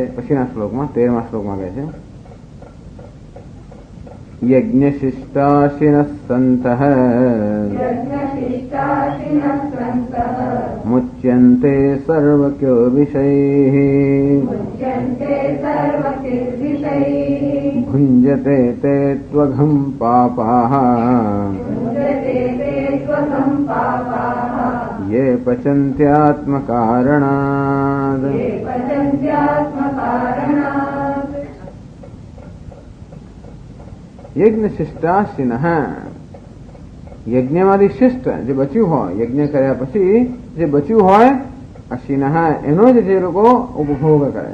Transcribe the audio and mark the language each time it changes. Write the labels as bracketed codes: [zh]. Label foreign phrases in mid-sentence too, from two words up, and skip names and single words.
[gu] પછીના શ્લોકમાં 13મા શ્લોકમાં કહે છે [sa] યજ્ઞશિષ્ટાશિનઃ સन्तઃ મુચ્યન્તે સર્વકિલ્બિષૈઃ ભુञ्जते ते त्वघं पापाः ये पचन्त्यात्मकारणात्. યજ્ઞ શિષ્ટાશિનઃ [gu] યજ્ઞમાંથી શિષ્ટ જે બચ્યું હોય યજ્ઞ કર્યા પછી જે બચ્યું હોય અશિનઃ એનો જ જે લોકો ઉપભોગ કરે.